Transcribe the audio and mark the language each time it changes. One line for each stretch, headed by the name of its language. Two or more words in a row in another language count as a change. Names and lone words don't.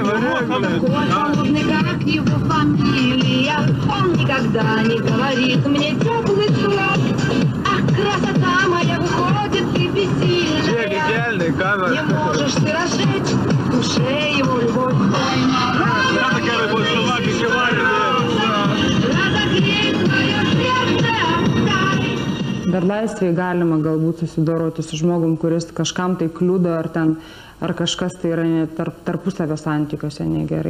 Russian: Холодный, как его фамилия. Он никогда не говорит мне теплых слов. Ах, красота моя выходит, ты бессильная. Не можешь ты разжечь в душе его любовь.
Lithuanian: Dar laisvėje galima galbūt susidoroti su žmogum, kuris kažkam tai kliudo ar kažkas tai yra tarpusavio santykiuose negerai.